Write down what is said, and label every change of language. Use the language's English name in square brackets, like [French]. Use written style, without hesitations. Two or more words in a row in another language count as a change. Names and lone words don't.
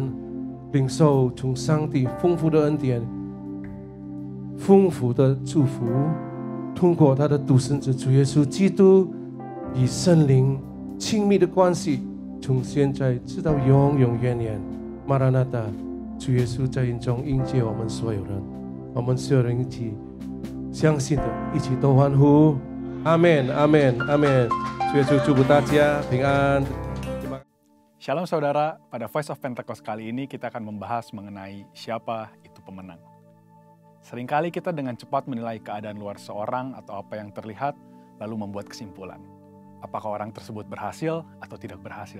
[Chinese] 领受从上帝丰富的恩典，丰富的祝福，通过他的独生子主耶稣基督与圣灵亲密的关系，从现在直到永永远远。马拉纳达，主耶稣在云中迎接我们所有人，我们所有人一起相信的，一起都欢呼，阿门，阿门，阿门。主耶稣祝福大家平安。 [Indonesian] Shalom saudara, pada Voice of Pentecost kali ini kita akan membahas mengenai siapa itu pemenang. Seringkali kita dengan cepat menilai keadaan luar seorang atau apa yang terlihat, lalu membuat kesimpulan. Apakah orang tersebut berhasil atau tidak berhasil?